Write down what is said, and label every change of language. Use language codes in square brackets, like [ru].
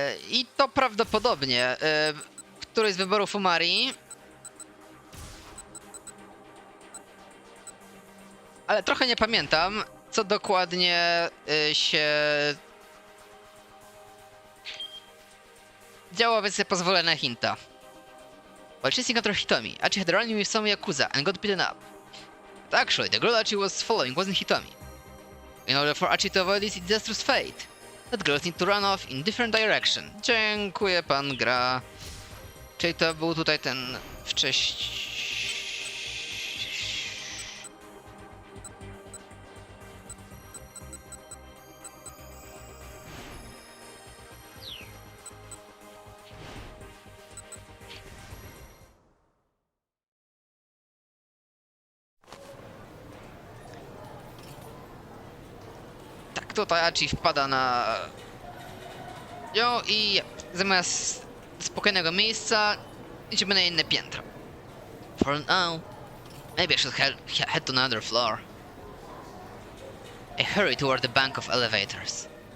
[pl] I to prawdopodobnie któryś z wyborów Umari. Ale trochę nie pamiętam, co dokładnie się działo, więc sobie pozwolę na hinta. [en] While chasing after Hitomi, Achi had run with some Yakuza and got beaten up. But actually, the girl Achi was following wasn't Hitomi. In order for Achi to avoid this disastrous fate, that girls need to run off in different direction. [pl] Dziękuję, pan gra. Czyli to był tutaj ten wcześniej... Tutaj Achi wpada na nią i zamiast spokojnego miejsca idziemy na inne piętro. [en] For now, maybe I should head to another floor. I hurry toward the bank of elevators.